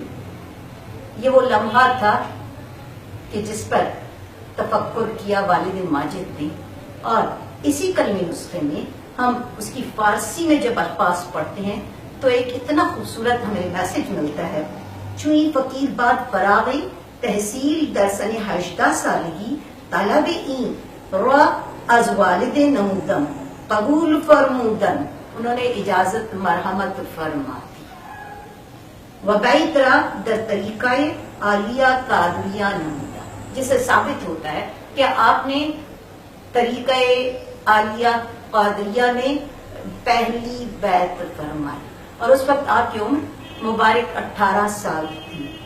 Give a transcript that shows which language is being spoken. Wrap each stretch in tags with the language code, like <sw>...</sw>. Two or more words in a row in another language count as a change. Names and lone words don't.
<ur>یہ وہ لمحہ تھا کہ جس پر تفکر کیا والد ماجد نے، اور اسی کلمی نسخے میں ہم اس کی فارسی میں جب الفاظ پڑھتے ہیں تو ایک اتنا خوبصورت ہمیں میسج ملتا ہے۔</ur> <fa>چوئی فقیر بات فراغی تحصیل در سن 18 سالگی طلب این را از والد نمودم قبول فرمودن،</fa> <ur>انہوں نے اجازت مرحمت فرما دی۔</ur> <fa>وبیت را در طریقہ عالیہ قادریہ نمودہ،</fa> <ur>جس سے ثابت ہوتا ہے کہ آپ نے طریقہ عالیہ قادریہ میں پہلی بیعت فرمائی، اور اس وقت آپ کی عمر مبارک 18 سال تھی۔</ur>